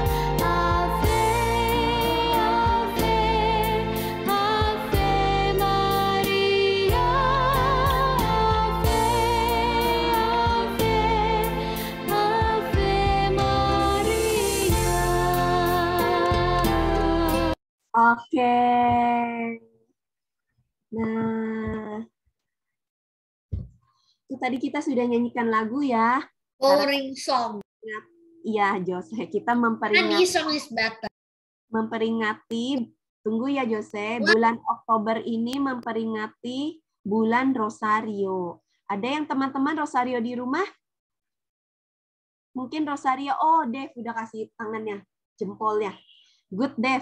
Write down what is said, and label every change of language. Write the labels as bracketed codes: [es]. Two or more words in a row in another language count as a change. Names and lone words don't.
[la] Ave, Ave, Ave Maria, Ave, Ave, Ave Maria. [id] Oke. Nah, itu tadi kita sudah nyanyikan lagu ya. [en] Boring song. [id] Iya, Jose. Kita [en] Funny song is better. [id] memperingati, tunggu ya Jose, bulan Oktober ini memperingati bulan Rosario. Ada yang teman-teman Rosario di rumah? Mungkin Rosario, oh Dev udah kasih tangannya, jempolnya. [en] Good Dev.